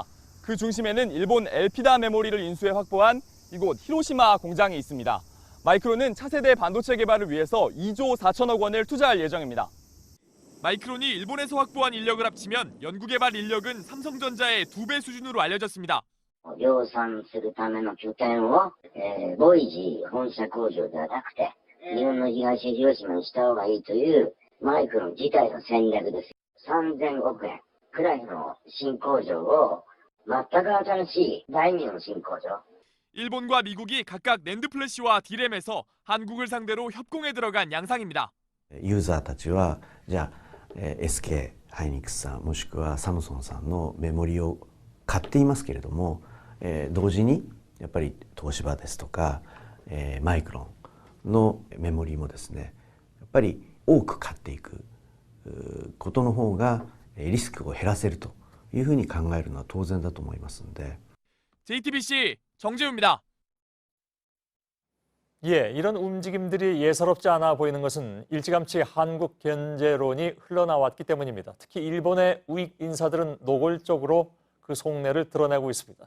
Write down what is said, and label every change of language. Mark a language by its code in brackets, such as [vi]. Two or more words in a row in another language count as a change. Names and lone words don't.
[ko] 그 중심에는 일본 엘피다 메모리를 인수해 확보한 이곳 히로시마 공장이 있습니다. 마이크론은 차세대 반도체 개발을 위해서 2조 4천억 원을 투자할 예정입니다. 마이크론이 일본에서 확보한 인력을 합치면 연구개발 인력은 삼성전자의 2배 수준으로 알려졌습니다. [ja] 量産するための拠点を、ボイジー本社工場ではなくて、日本の東広島にした方がいいというマイクロン自体の戦略です。3000億円くらいの新工場を全く新しい第2の新工場。 [ko] 일본과 미국이 각각 낸드 플래시와 D램에서 한국을 상대로 협공에 들어간 양상입니다. [ja] ユーザーたちはじゃあ、SK ハイニックスさんもしくはサムソンさんのメモリを買っていますけれども、同時にやっぱり東芝ですとか、マイクロンのメモリもですねやっぱり多く買っていくことの方がリスクを減らせるというふうに考えるのは当然だと思いますので [ko] JTBC 정재우입니다. 예, 이런 움직임들이 예사롭지 않아 보이는 것은 일찌감치 한국 견제론이 흘러나왔기 때문입니다. 특히 일본의 우익 인사들은 노골적으로 그 속내를 드러내고 있습니다.